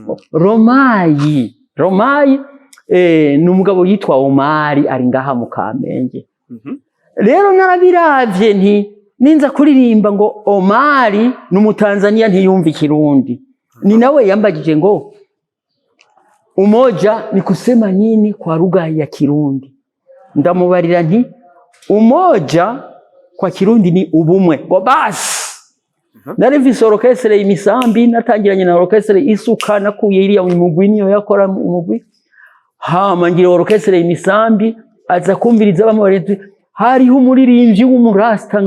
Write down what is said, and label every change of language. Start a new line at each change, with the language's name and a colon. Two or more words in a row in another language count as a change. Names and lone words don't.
Rundi: Romayi n'umugabo yitwa Omari ari ngaha mu Kamenge rero narabiravye nti ninza kuririmba ngo Omari n'umutanzania ntiyumva ikirundi ni nawe yambagije ngo
Swahili: umoja ni kusema nini kwa lugha ya Kirundi
Rundi: ndamubarira nti
Swahili: umoja kwa Kirundi
Rundi: ni ubumwe ngo basi narivise orchestre imisambi natangiranye na orchestre isuka nakuye iriya umugwi niyo yakora umugwi hama ngira orchestre imisambi aza kumviriza bamwe hariho umuririmbyi w'umurasta